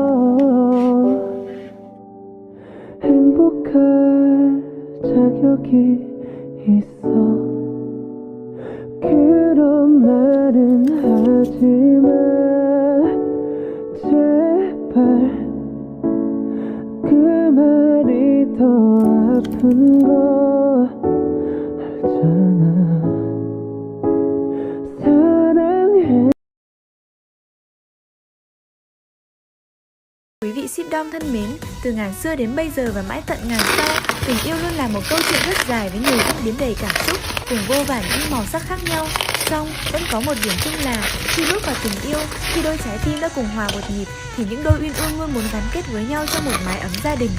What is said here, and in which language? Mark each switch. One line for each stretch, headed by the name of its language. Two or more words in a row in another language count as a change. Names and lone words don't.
Korean: 행복할 자격이 있어 그런 말은 하지마 제발 그 말이 더 아픈 거 알잖아
Vietnamese: ship dom thân mến, từ ngàn xưa đến bây giờ và mãi tận ngàn sau, tình yêu luôn là một câu chuyện rất dài với nhiều diễn biến đầy cảm xúc, cùng vô vàn những màu sắc khác nhau. Song vẫn có một điểm chung là khi bước vào tình yêu, khi đôi trái tim đã cùng hòa một nhịp, thì những đôi uyên ương luôn muốn gắn kết với nhau trong một mái ấm gia đình.